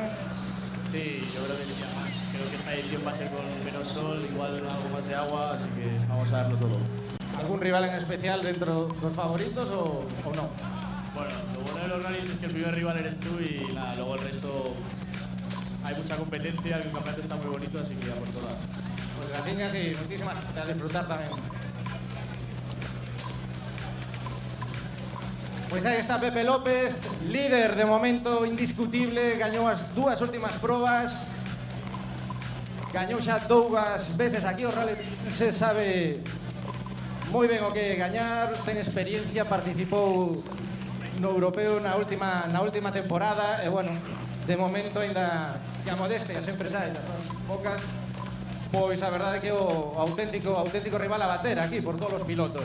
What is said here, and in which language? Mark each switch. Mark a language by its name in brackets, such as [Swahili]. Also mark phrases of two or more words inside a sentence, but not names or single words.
[Spanish] Sí, yo creo que sí, además creo que esta edición va a ser con menos sol, igual algo más de agua, así que vamos a darlo todo. ¿Algún rival en especial dentro dos favoritos o no? Bueno, lo bueno de los rallies es que el primer rival eres tú y luego el resto hay mucha competencia, el campeonato está muy bonito, así que a por todas. Pues gracias y muchísimas gracias, [Galician] a disfrutar tamén. Pois aí está Pepe López, líder de momento indiscutible, gañou as 2 últimas probas, gañou xa 2 veces aquí o rally, se sabe moi ben o que gañar, ten experiencia, participou no europeo na última temporada e bueno, de momento ainda que a modestia sempre sai das pocas, pois a verdade é que o auténtico rival a bater aquí por todos os pilotos.